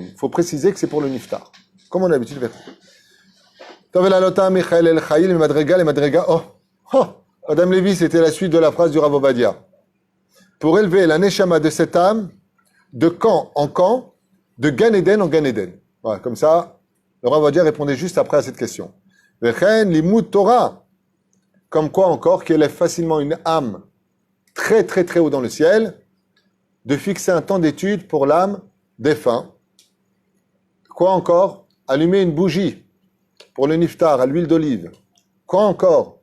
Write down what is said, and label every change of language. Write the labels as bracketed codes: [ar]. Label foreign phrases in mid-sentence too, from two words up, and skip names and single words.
[fr] Il faut préciser que c'est pour le niftar. Comme on a l'habitude de faire. Oh, Madame Lévy, c'était la suite de la phrase du Rav Ovadia. Pour élever la neshama de cette âme, de camp en camp, de Gan Eden en Gan Eden. Voilà, comme ça, le Rav Ovadia répondait juste après à cette question. [he] וכן לימוד תורה. [fr] Comme quoi encore, qui élève facilement une âme très très très haut dans le ciel, de fixer un temps d'étude pour l'âme défunt. Quoi encore? Allumer une bougie pour le niftar à l'huile d'olive. Quoi encore?